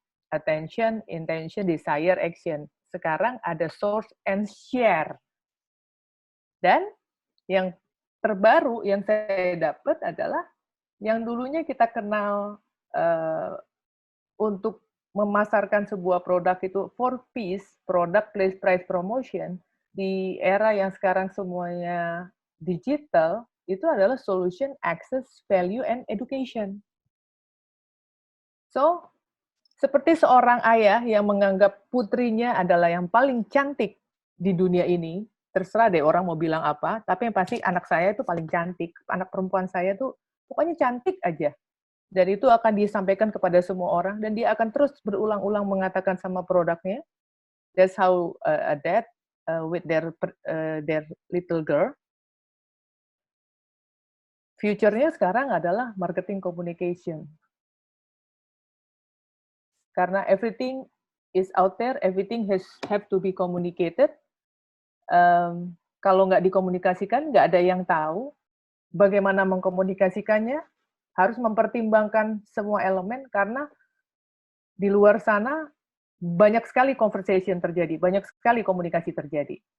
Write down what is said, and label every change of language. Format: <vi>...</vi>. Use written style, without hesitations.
<en>Attention, intention, desire, action.</en> <id>Sekarang ada source and share. Dan yang terbaru yang saya dapat adalah yang dulunya kita kenal untuk memasarkan sebuah produk itu 4Ps, product, place, price, promotion, di era yang sekarang semuanya digital, itu adalah solution, access, value, and education. So, seperti seorang ayah yang menganggap putrinya adalah yang paling cantik di dunia ini, terserah deh orang mau bilang apa, tapi yang pasti anak saya itu paling cantik, anak perempuan saya tuh pokoknya cantik aja. Dan itu akan disampaikan kepada semua orang, dan dia akan terus berulang-ulang mengatakan sama produknya.</id> <en>That's how a dad with their little girl.</en> <id>Future-nya sekarang adalah marketing communication. Karena</id> <en>everything is out there, everything have to be communicated.</en> <id>Kalau nggak dikomunikasikan, nggak ada yang tahu bagaimana mengkomunikasikannya. Harus mempertimbangkan semua elemen, karena di luar sana banyak sekali conversation terjadi, banyak sekali komunikasi terjadi.</id>